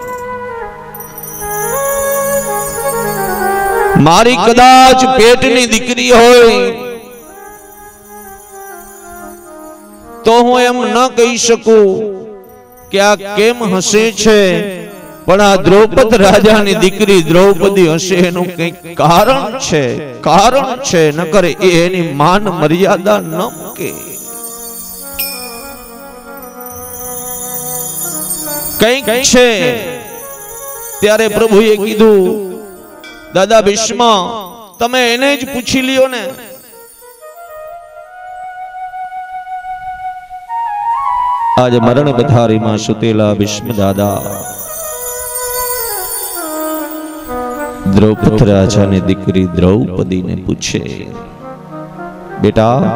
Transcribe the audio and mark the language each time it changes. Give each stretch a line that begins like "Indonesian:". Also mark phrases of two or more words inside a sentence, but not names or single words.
Gujarati: મારી કદાચ પેટની દીકરી હોય તો હું એમ ન કહી શકું કે આ કેમ હસે છે, પણ આ દ્રૌપદ રાજાની દીકરી દ્રૌપદી હશે એનું કંઈક કારણ છે, નકર એની માન મર્યાદા ન મૂકે. કંઈક છે. ત્યારે પ્રભુએ કીધું, દાદા ભીષ્મ તમે એને જ પૂછી લ્યો ને. આજ મરણ બધારી માં સુતેલા ભીષ્મ દાદા દ્રૌપદ રાજા ને દીકરી દ્રૌપદી ને પૂછે, બેટા